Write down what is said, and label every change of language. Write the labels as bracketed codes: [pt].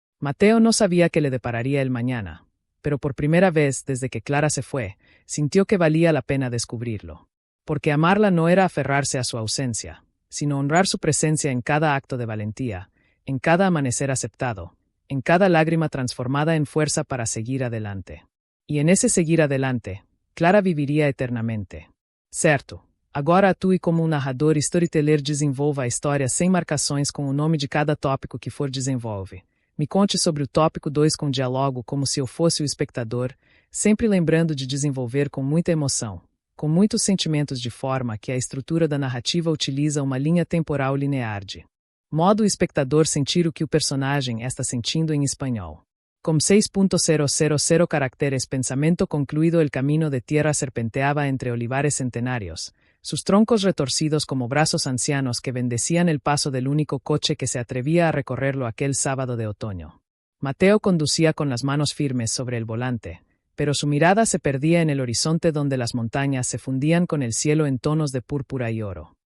[es] Mateo no sabía qué le depararía el mañana, pero por primera vez desde que Clara se fue, sintió que valía la pena descubrirlo. Porque amarla no era aferrarse a su ausencia, sino honrar su presencia en cada acto de valentía, en cada amanecer aceptado, en cada lágrima transformada en fuerza para seguir adelante. E en esse seguir adelante, Clara viviria eternamente. [pt] Certo, agora atue como narrador e storyteller, desenvolva a história sem marcações com o nome de cada tópico que for desenvolve. Me conte sobre o tópico 2 com diálogo como se eu fosse o espectador, sempre lembrando de desenvolver com muita emoção, com muitos sentimentos de forma que a estrutura da narrativa utiliza uma linha temporal linear de modo o espectador sentir o que o personagem está sentindo em espanhol. Com 6.000 caracteres pensamento concluído [es] el camino de tierra serpenteaba entre olivares centenarios, sus troncos retorcidos como brazos ancianos que bendecían el paso del único coche que se atrevía a recorrerlo aquel sábado de otoño. Mateo conducía con las manos firmes sobre el volante, pero su mirada se perdía en el horizonte donde las montañas se fundían con el cielo en tonos de púrpura y oro.